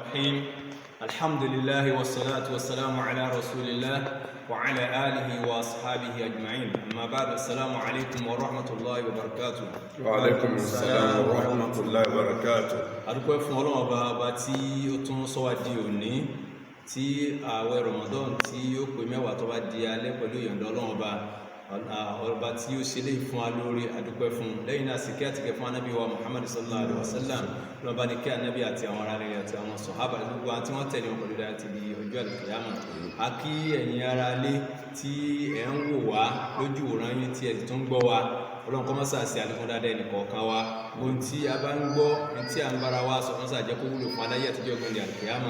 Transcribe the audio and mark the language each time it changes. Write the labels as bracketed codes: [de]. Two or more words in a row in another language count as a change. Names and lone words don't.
[ar] الرحيم الحمد لله والصلاة والسلام على رسول الله وعلى آله وأصحابه أجمعين أما بعد السلام عليكم ورحمة الله وبركاته. وعليكم السلام ورحمة الله وبركاته. [yo] adúpẹ́ fún Ọlọ́run ọba tí ó tún sọ wá di òní tí ààwẹ̀ Ramadan tí ó pé mẹ́wàá tó bá di alẹ́ pẹ̀lú ìyọ̀ǹda Ọlọ́run ọba tí ó ṣe lè fún wa lórí adúpẹ́ fún lẹ́yìn náà sì kí àtìkẹ́ fún anábì wa Muhammad [ar] صلى الله عليه وسلم [yo] lọ́ba ní kí anábì àti àwọn ará rẹ̀ àti àwọn sọ̀hábà gbogbo àti wọ́n tẹ̀lé wọn pẹ̀lú dáa ti di ọjọ́ àlùkìyámà. A kí ẹ̀yin ará ilé tí ẹ̀ ń wò wá lójú òran yín tí ẹ̀ tún ń gbọ́ wa Ọlọ́run kó má ṣe àṣì àlékún dáadáa ẹnì kọ̀ọ̀kan wa ohun tí a bá ń gbọ́ ohun tí a ń bára wa sọ mọ́sá jẹ́ kó wúlò fún aláyé àtijọ́ ọgbọ̀n ìdí àlùkìyámà.